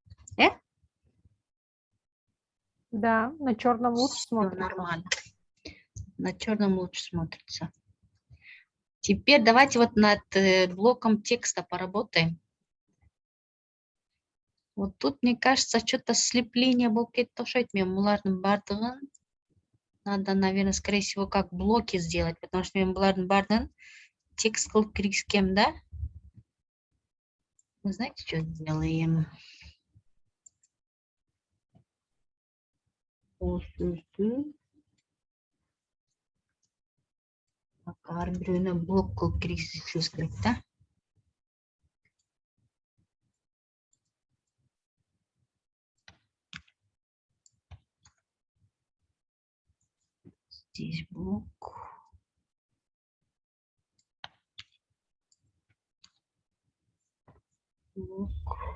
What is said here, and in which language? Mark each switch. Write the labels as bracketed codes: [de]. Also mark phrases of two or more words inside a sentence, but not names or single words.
[ru] Да, на черном лучше Все смотрится. нормально. На черном лучше смотрится. Теперь давайте вот над блоком текста поработаем. Вот тут, мне кажется, что-то слепление [ky] был кетип окшойт. Мен булардын бардыгын [ru] надо, наверное, скорее всего, как блоки сделать, потому что [ky] мен булардын бардыгын текст кылып киргизгем, да? [ru] Вы знаете, что сделаем? [ky] Ар бирөөнө блок кылып киргизишибиз керек, да? [ru] Здесь блок. Блок.